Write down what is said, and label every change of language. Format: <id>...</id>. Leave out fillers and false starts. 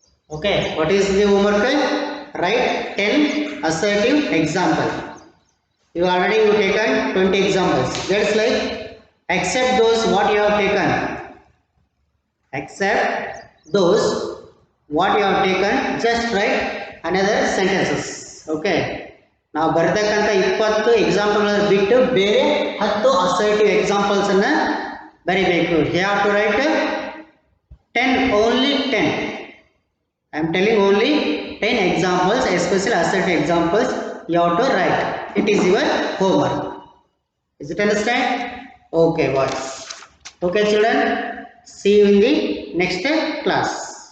<en>Okay, what is the homework? Write 10 assertive example. You already taken 20 examples. That's like accept those what you have taken. Accept those what you have taken. Just write another sentences. Okay.</en> <kn>ನಾವು ಬರ್ತಕ್ಕಂಥ 20 example ಬಿಟ್ಟು ಬೇರೆ 10 assertive examples ಅನ್ನ ಬರೀಬೇಕು.</kn> <en>You have to write 10, only 10. I am telling only 10 examples, especially assertive examples you have to write. It is your homework. Is it understand? Okay, boys. Okay, children. See you in the next class.</en>